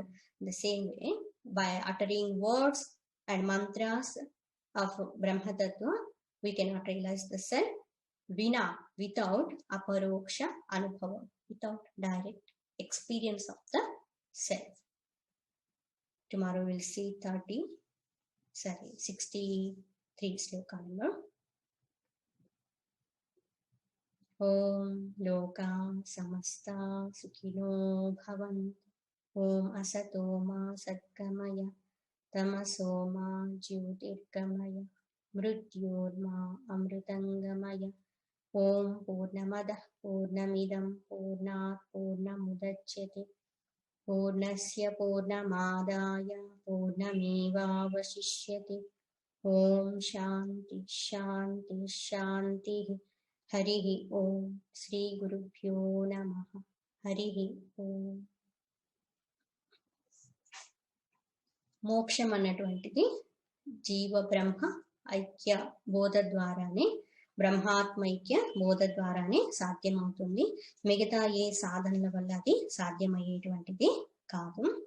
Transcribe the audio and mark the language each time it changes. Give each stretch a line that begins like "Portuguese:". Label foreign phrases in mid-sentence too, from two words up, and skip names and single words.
English: The same way, by uttering words and mantras of Brahma Tattva, we cannot realize the self without
Sanskrit: अपरोक्ष अनुभव,
English: without direct experience of the self. Tomorrow we'll see 63 sloka number.
Sanskrit: ॐ लोकाः समस्ताः सुखिनो भवन्तु. ॐ असतो मा सद्गमय. तमसो मा ज्योतिर्गमय. मृत्योर्मा अमृतं गमय. ॐ पूर्णमदः पूर्णमिदं पूर्णात् पूर्णमुदच्यते. पूर्णस्य पूर्णमादाय पूर्णमेवावशिष्यते. ॐ शान्तिः शान्तिः शान्तिः. हरिः ॐ। श्री गुरुभ्यो नमः. हरिः ॐ.
Telugu: మోక్షం అన్నటువంటిది జీవ బ్రహ్మ ఐక్య బోధ ద్వారానే, బ్రహ్మాత్మైక్య బోధ ద్వారానే సాధ్యమవుతుంది. మిగతా ఏ సాధనల వల్ల అది సాధ్యమయ్యేటువంటిది కాదు.